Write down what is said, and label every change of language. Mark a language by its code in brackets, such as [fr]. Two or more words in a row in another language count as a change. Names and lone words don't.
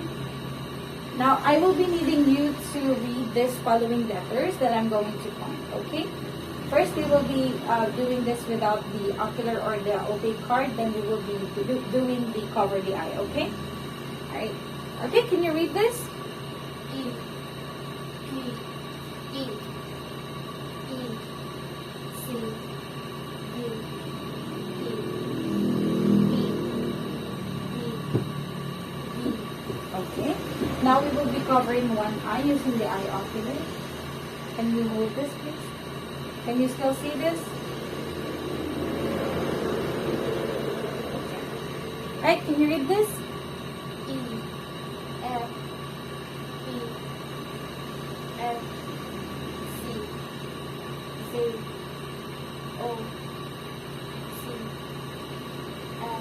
[en] Now, I will be needing you to read these following letters that I'm going to point, okay? First, we will be doing this without the ocular or the opaque card. Then we will be doing the cover the eye, okay? Alright. Okay, can you read this? E, P, E, E, C, D, E, E, E, Okay. Now we will be covering one eye using the eye ocular. Can you hold this, please? Can you still see this? Okay. Right, can you read this? E, F, E, F, C, Z, O, C, L,